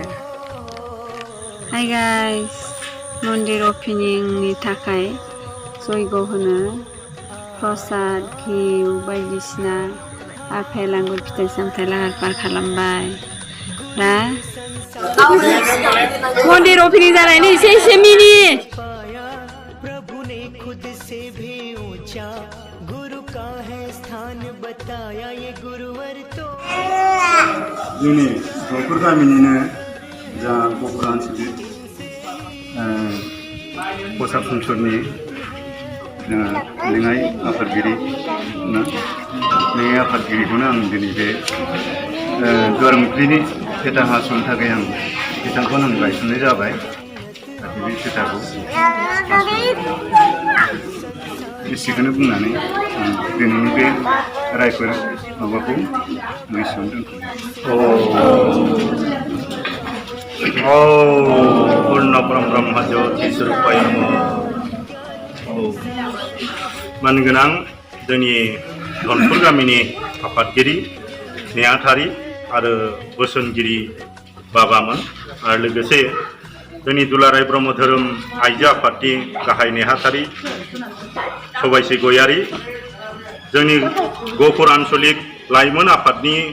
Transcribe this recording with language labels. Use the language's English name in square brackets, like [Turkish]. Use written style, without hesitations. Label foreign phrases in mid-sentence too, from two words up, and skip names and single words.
[English] Hi guys, [Bodo] मन्दिर अपेनिंनि थाखाय जयग होनो प्रसाद घिउ बायदिसिना आफेल आंगुर फिथाइ सामथाइ लाहार फाहार खालामबाय। दा मन्दिर अपेनिं जानायनि एसे मिनिट [Hindi] प्रभु ने खुद से भी ऊंचा गुरु का है स्थान बताया ये गुरुवर तो [Bodo] जोंनि गफुर गामिनिनो जा गफुर ओनसोलनि फसा फुंसरनि लेङाइ आफादगिरिखौनो आं दिनै बे गोरोमख्रिनि पेटा हास'नो थाखाय आं बिथांखौनो आं गायसननाय जाबाय। बे पेटाखौ एसेखौनो बुंनानै दिनैनि बे रायफोर माबाखौ एसेयावनो दोनथ'बाय। [Sanskrit] पूर्ण ब्रह्म ज्योति स्वरूपाय नमः। [Bodo] मानगोनां जोंनि धनपुर गामिनि आफादगिरि नेहाथारि आरो बोसोनगिरि बाबामोन आरो लोगोसे जोंनि दुलाराय ब्रह्म धोरोम आइजो आफादनि गाहाय नेहाथारि सबायसि गयारि, जोंनि गफुर आन्चलिक लाइमोन आफादनि